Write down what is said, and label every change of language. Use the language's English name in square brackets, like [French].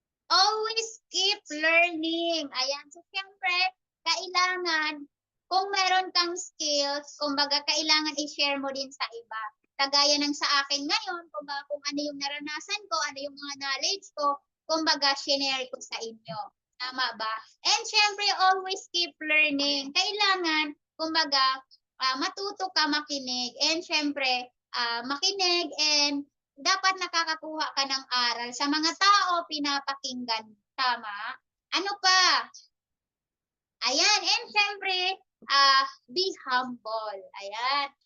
[English] Always keep learning. [Filipino] Ayan. So siyempre, kailangan, kung meron kang skills, kumbaga kailangan i-share mo din sa iba. Kagaya ng sa akin ngayon, kumbaga kung ano yung naranasan ko, ano yung mga knowledge ko, kumbaga share ko sa inyo. Tama ba? [English] And syempre, always keep learning. [Filipino] Kailangan, kumbaga, matuto ka makinig. And syempre, makinig and dapat nakakakuha ka ng aral sa mga tao pinapakinggan. Tama? Ano pa? Ayan. [English] And syempre, be humble. Ayan.